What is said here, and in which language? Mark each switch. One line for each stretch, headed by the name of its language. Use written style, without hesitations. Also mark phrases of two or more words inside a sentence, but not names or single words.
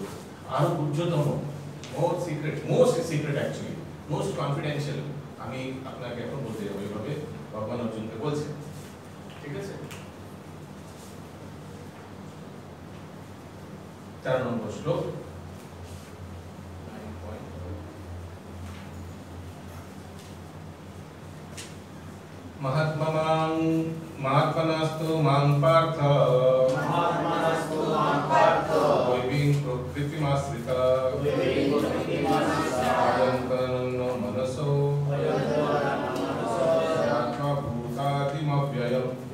Bangla: আরো গুহ্যতম,
English: most secret actually most confidential
Bangla: আমি আপনাকে এখন বলতে যাবো, এইভাবে ভগবান অর্জুনকে বলছেন। ঠিক আছে, 4 নম্বর শ্লোক।
Sanskrit: महात्मनास्तु मां पार्थ दैवीं प्रकृतिमाश्रिता अयन्तनो मनसो यात्रा भूतादिमव्ययम्।